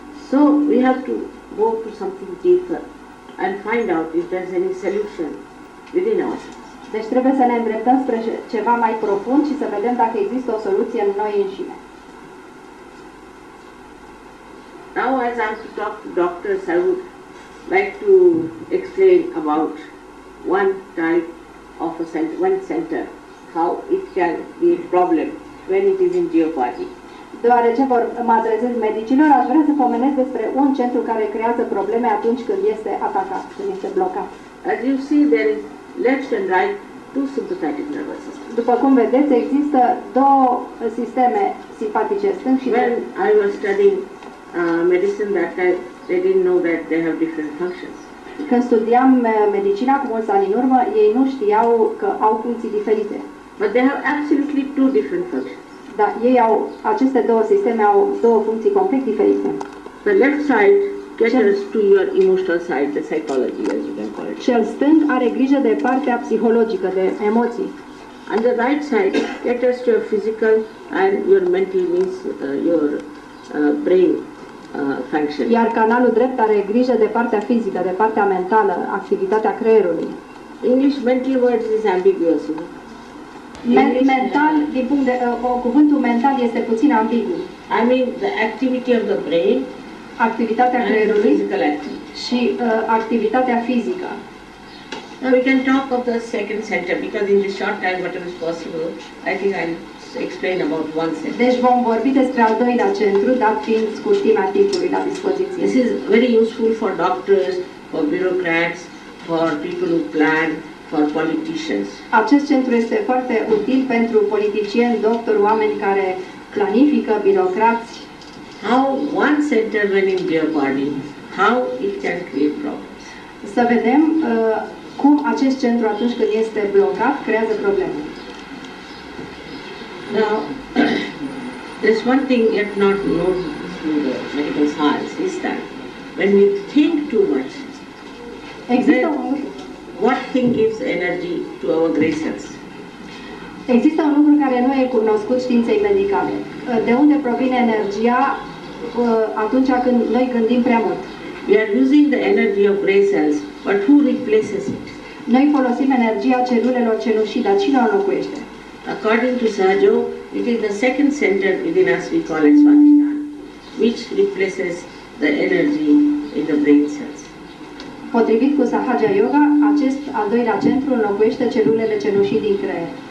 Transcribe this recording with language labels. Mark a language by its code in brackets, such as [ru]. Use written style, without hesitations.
[en] So we have to go to something deeper and find out if there's any solution within ourselves. [ro] Deci trebuie să ne îndreptăm spre ceva mai profund și să vedem dacă există o soluție în noi înșine. [en] Now as I have to talk to doctors, I would like to explain about one type of a center, one center, how it can be a problem when it is in jeopardy. [ro] Deoarece mă adresez medicilor, aș vrea să pomenesc despre un centru care creează probleme atunci când este atacat, când este blocat. [en] As you see, there is left and right two sympathetic nervous systems. [ro] După cum vedeți, există două sisteme simpatice, stâng și [en] When [ro] drept. [en] I was studying medicine that time, they didn't know that they have different functions. [ro] Când studiam medicina cu mulți ani în urmă, ei nu știau că au funcții diferite. [en] But they have absolutely two different functions. [ro] Dar ei au, aceste două sisteme au două funcții complet diferite. [en] The left side caters to your emotional side, the psychology as you can call it. [ro] Cel stâng are grijă de partea psihologică, de emoții. [en] And the right side caters to your physical and your mental, means your brain function. [ro] Iar canalul drept are grijă de partea fizică, de partea mentală, activitatea creierului. [en] English mental words is ambiguous. You know? [ro] Mental, din punct de cuvântul mental este puțin ambigu. [en] I mean the activity of the brain [ro] Activitatea [en] and the [ro] creierului [en] physical activity. [ro] și activitatea fizică. [en] Now we can talk of the second center because in this short time, whatever is possible, I think I'll explain about one center. [ro] Deci vom vorbi despre al doilea centru, dat fiind scurtimea timpului la dispoziție. [en] This is very useful for doctors, for bureaucrats, for people who plan, for politicians. [ro] Acest centru este foarte util pentru politicieni, doctori, oameni care planifică, birocrați. [en] How one center when in jeopardy, how it can create problems. [ro] Să vedem cum acest centru atunci când este blocat creează probleme. [en] Now, there's one thing yet not known through the medical science is that when we think too much, [ro] Există un lucru. [en] what thing gives energy to our gray cells? [ro] Există un lucru care nu e cunoscut științei medicale. De unde provine energia atunci când noi gândim prea mult? [en] We are using the energy of gray cells, but who replaces it? [ro] Noi folosim energia celulelor cenușii, dar cine o înlocuiește? [en] According to Sahaja, it is the second center within us, we call it Swadhisthana, which replaces the energy in the brain cells. [ro] Potrivit cu Sahaja Yoga, acest al doilea centru înlocuiește celulele cenușii din creier.